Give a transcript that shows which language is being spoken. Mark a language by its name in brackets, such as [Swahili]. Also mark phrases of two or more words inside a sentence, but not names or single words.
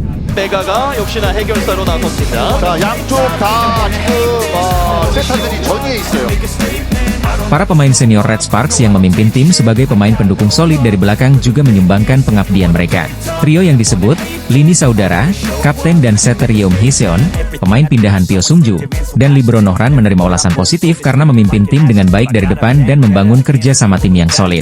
[Korean] 메가가 역시나 해결사로 나섰습니다. 자, 양쪽 다 지금 세타들이 전위에 있어요. [Indonesian] Para pemain senior Red Sparks yang memimpin tim sebagai pemain pendukung solid dari belakang juga menyumbangkan pengabdian mereka. Trio yang disebut, Lini Saudara, Kapten dan setter Yeom Hee-seon, pemain pindahan Pyo Sung-ju, dan Libero Nohran menerima ulasan positif karena memimpin tim dengan baik dari depan dan membangun kerja sama tim yang solid.